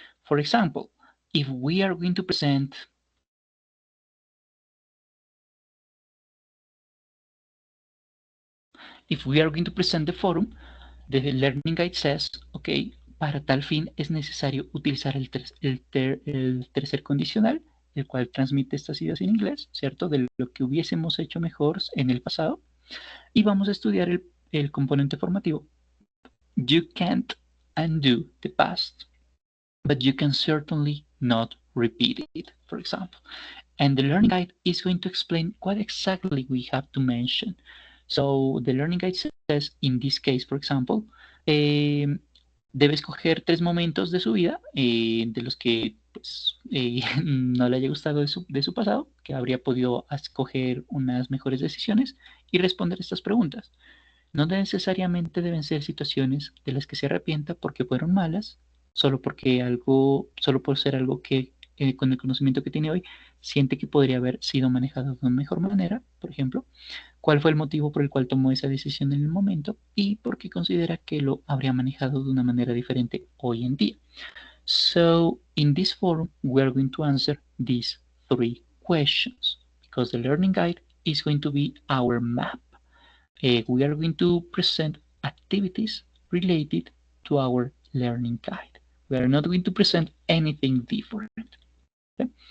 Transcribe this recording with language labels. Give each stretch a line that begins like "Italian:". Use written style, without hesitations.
English: For example, if we are going to present the forum, the learning guide says, okay,
Spanish: para tal fin es necesario utilizar el tercer condicional, el cual transmite estas ideas en inglés, ¿cierto? De lo que hubiésemos hecho mejor en el pasado. Y vamos a estudiar el componente formativo.
English: You can't undo the past, but you can certainly not repeat it, for example. And the learning guide is going to explain what exactly we have to mention. So the learning guide says, in this case, for example,
Spanish: debe escoger 3 momentos de su vida, de los que pues, no le haya gustado de su pasado, que habría podido escoger unas mejores decisiones y responder estas preguntas. No necesariamente deben ser situaciones de las que se arrepienta porque fueron malas, solo por ser algo que con el conocimiento que tiene hoy siente que podría haber sido manejado de una mejor manera, por ejemplo, cuál fue el motivo por el cual tomó esa decisión en el momento y por qué considera que lo habría manejado de una manera diferente hoy en día.
English: So in this forum, we are going to answer these 3 questions because the learning guide is going to be our map. We are going to present activities related to our learning guide. We are not going to present anything different. Okay?